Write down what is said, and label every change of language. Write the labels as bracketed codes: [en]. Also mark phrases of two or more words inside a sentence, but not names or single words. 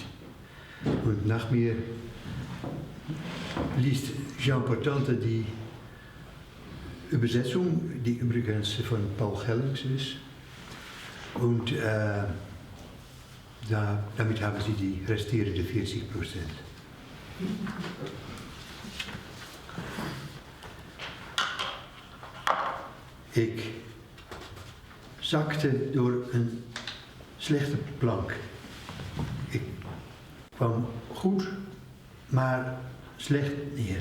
[de] Und nach mir liest Jean Portante die Übersetzung, die übrigens von Paul Gellings ist. Und damit haben Sie die resterende 40%. [nl] Ik zakte door een slechte plank. Ik kwam goed, maar slecht neer.